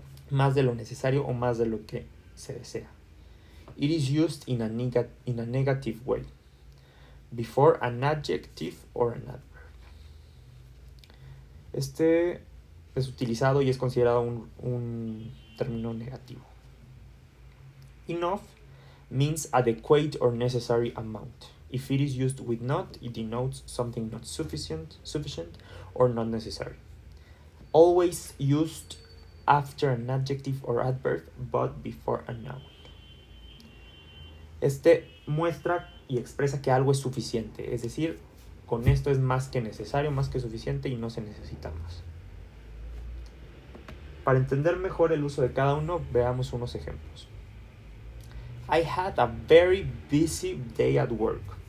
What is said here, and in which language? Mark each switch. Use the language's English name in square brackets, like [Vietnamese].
[Spanish] Más de lo necesario o más de lo que se desea. [English] It is used in a negative way, before an adjective or an adverb. [Spanish] Este es utilizado y es considerado un término negativo. [English] Enough means adequate or necessary amount. If it is used with not, it denotes something not sufficient or not necessary. Always used after an adjective or adverb, but before a noun. [Spanish] Este muestra y expresa que algo es suficiente, es decir, con esto es más que necesario, más que suficiente y no se necesita más. Para entender mejor el uso de cada uno, veamos unos ejemplos. [English] I had a very busy day at work.